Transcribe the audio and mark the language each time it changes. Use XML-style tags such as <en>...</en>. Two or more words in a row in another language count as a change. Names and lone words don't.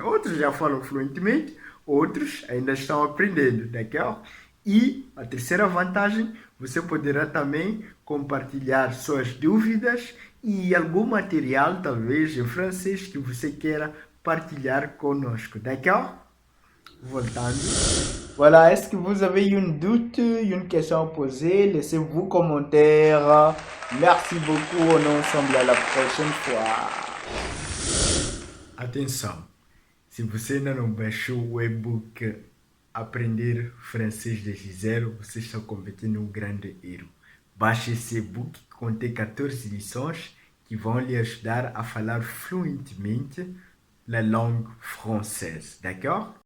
<pt>Outros já falam fluentemente, outros ainda estão aprendendo, d'accord? E a terceira vantagem, você poderá também compartilhar suas dúvidas e algum material, talvez em francês, que você queira partilhar conosco, d'accord? Voltando.</pt> <fr>Voilà, est-ce que vous avez une doute, une question à poser? Laissez-vous commentaire. Merci beaucoup, on est ensemble à la prochaine fois.</fr> <pt>Atenção, se você ainda não baixou o e-book Aprender Francês desde Zero, você está cometendo um grande erro. Baixe esse e-book que contém 14 lições que vão lhe ajudar a falar fluentemente</pt> <fr>la langue française, d'accord?</fr>